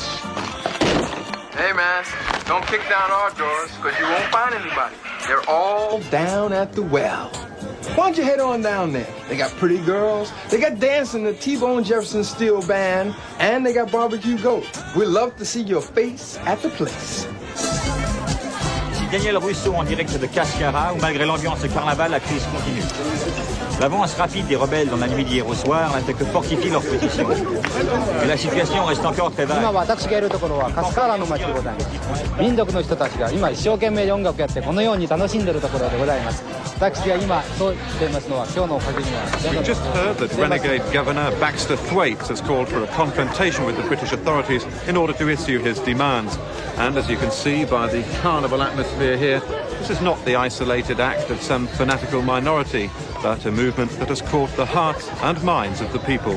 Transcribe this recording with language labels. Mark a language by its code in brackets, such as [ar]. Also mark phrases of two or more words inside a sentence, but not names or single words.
[en] Hey, man, don't kick down our doors, because you won't find anybody. They're all down at the well. Why don't you head on down there? They got pretty girls, they got dancing the T-Bone Jefferson Steel Band, and they got barbecue goat. We'd love to see your face at the place. [fr] Daniel Russo en direct de Cascara, où malgré l'ambiance carnaval, la crise continue. L'avance rapide des rebelles dans la nuit d'hier au soir n'a fait que fortifier leur position. Et la situation reste encore très vague. [ja] 今私がいるところはカスカーラの町でございます。民族の人たちが今一生懸命音楽をやってこのように楽しんでいるところでございます。私が今そう言っていますのは今日のおかげには。 [en] We've just heard that renegade Governor Baxter Thwaites has called for a confrontation with the British authorities in order to issue his demands. And as you can see by the carnival atmosphere here, this is not the isolated act of some fanatical minority, but a movement that has caught the hearts and minds of the people.